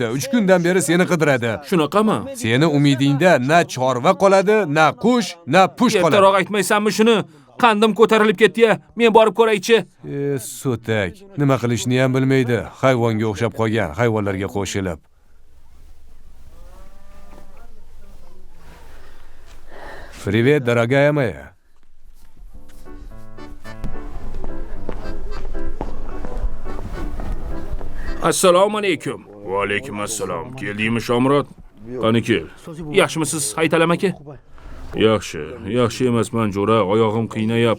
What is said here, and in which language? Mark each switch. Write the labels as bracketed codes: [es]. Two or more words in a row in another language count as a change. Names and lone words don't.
[uz] 3 kundan beri seni qidiradi. Shunaqami? Seni umidingda na chorva qoladi, na qush, na push qoladi. Ertaroq aytmaysanmi shuni? Qandim ko'tarilib ketdi-ya. Men borib ko'raychi. So'tak, nima qilishni ham bilmaydi. Hayvonga o'xshab qolgan, hayvonlarga qo'shilib. [ru] Привет, дорогая моя. [uz] Assalomu alaykum. Va alaykum assalom. Keldingmi Shomurod? Qani kel. Yaxshimisiz Haytalam aka? Yaxshi emasman jo'ra, oyog'im qiynayapti.